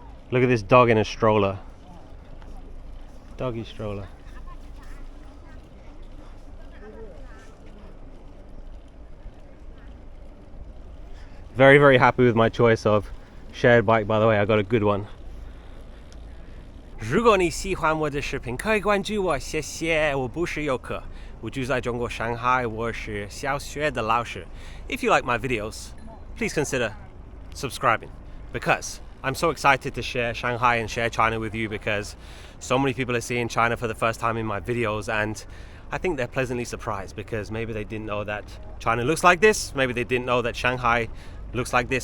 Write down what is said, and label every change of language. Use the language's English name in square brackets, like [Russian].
[English] Look at this dog in a stroller. Doggy stroller. Very, very happy with my choice of shared bike, by the way. I got a good one. [Chinese] 如果你喜欢我的视频，可以关注我，谢谢。我不是游客，我住在中国上海，我是小学的老师。 [English] If you like my videos, please consider subscribing, because I'm so excited to share Shanghai and share China with you, because so many people are seeing China for the first time in my videos, and I think they're pleasantly surprised because maybe they didn't know that China looks like this, maybe they didn't know that Shanghai looks like this.